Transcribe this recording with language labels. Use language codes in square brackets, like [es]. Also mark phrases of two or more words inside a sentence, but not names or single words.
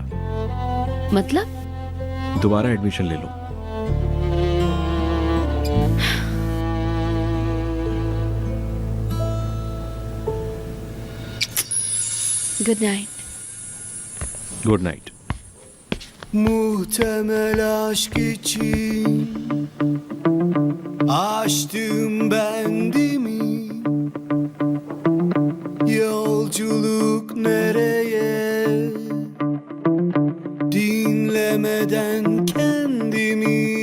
[hi] मतलब दोबारा एडमिशन ले लो। [en] good night. good night. [tr] Muhtemel aşk için açtım bendimi. Yolculuk nereye? Dinlemeden kendimi.